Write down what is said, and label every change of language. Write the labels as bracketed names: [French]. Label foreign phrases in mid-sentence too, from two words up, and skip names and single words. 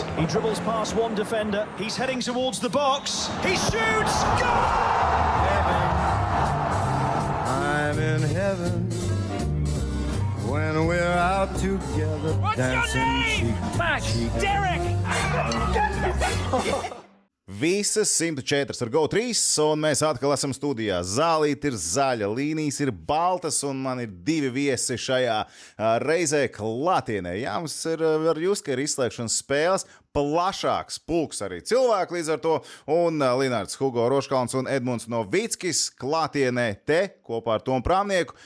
[English] He dribbles past one defender. He's heading towards the box. He shoots. Goal! I'm in heaven when we're out together. What's your name? Max, Derek! [Latvian] Visas 104 ar GO3, un mēs atkal esam studijā. Zālīte ir zaļa, līnijas ir baltas, un man ir divi viesi šajā reizē klātienē. Jā, mums ir var just, ka ir izslēgšanas spēles, plašāks pulks arī cilvēku līdz ar to, un Linārds Hugo Roškalns un Edmunds Novickis klātienē te kopā ar Tomu Prāmnieku.